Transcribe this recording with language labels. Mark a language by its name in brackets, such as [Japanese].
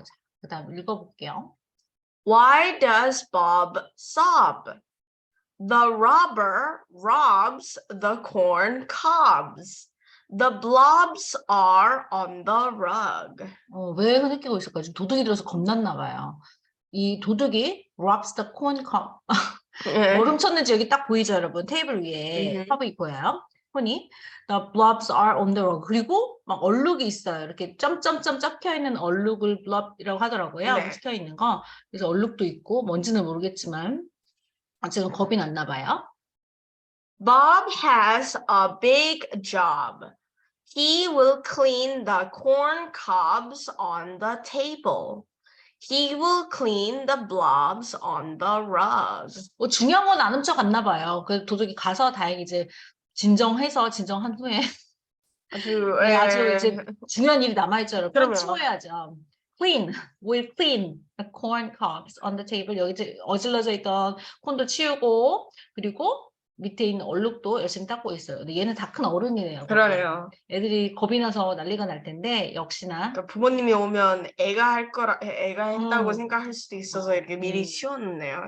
[Korean] 자, 그다음 읽어볼게요. [English] Why does Bob sob? The robber robs the corn cobs. The blobs are on the rug. [Korean] 왜 흐느끼고 있을까요? 지금 도둑이 들어서 겁났나 봐요. 이 도둑이 [English] robs the corn cob. [Korean] 뭐 훔쳤는지 여기 딱 보이죠, 여러분? 테이블 위에 컵이 보여요. [English] 콘이. The blobs are on the rug. [Korean] 그리고 막 얼룩이 있어요. 이렇게 점점점 적혀 있는 얼룩을 blob이라고 하더라고요. 네. 적혀 있는 거. 그래서 얼룩도 있고 뭔지는 모르겠지만 지금 겁이 났나 봐요. [English] Bob has a big job. He will clean the corn cobs on the table. He will clean the blobs on the rug. [Korean] 중요한 건 안 훔쳐갔나 봐요. 그 도둑이 가서 다행히 이제 진정한 후에 아주 이제 중요한 일이 남아있죠, 여러분. 치워야죠. [English] We'll clean the corn cobs on the table. [Korean] 여기 이제 어질러져 있던 콘도 치우고 그리고 밑에 있는 얼룩도 열심히 닦고 있어요. 근데 얘는 다 큰 어른이네요. 그러네요. 애들이 겁이 나서 난리가 날 텐데 역시나 그러니까 부모님이 오면 애가 했다고 생각할 수도 있어서 이렇게 미리 치워놓네요.